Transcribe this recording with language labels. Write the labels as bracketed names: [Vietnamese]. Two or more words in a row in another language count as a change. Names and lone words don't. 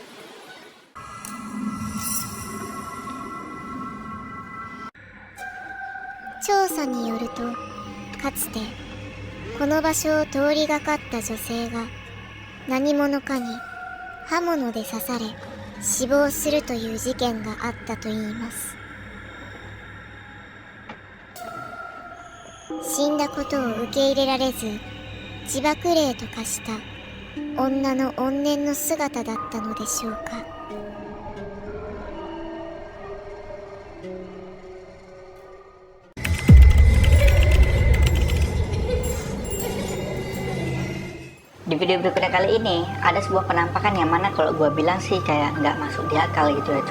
[Japanese] 調査によると、かつてこの場所を通りがかった女性が何者かに刃物で刺され死亡するという事件があったといいます。死んだことを受け入れられず自爆霊と化した女の怨念の姿だったのでしょうか。 [Indonesian] Di video berikutnya kali ini ada sebuah penampakan yang mana kalau gue bilang sih kayak nggak masuk di akal gitu ya.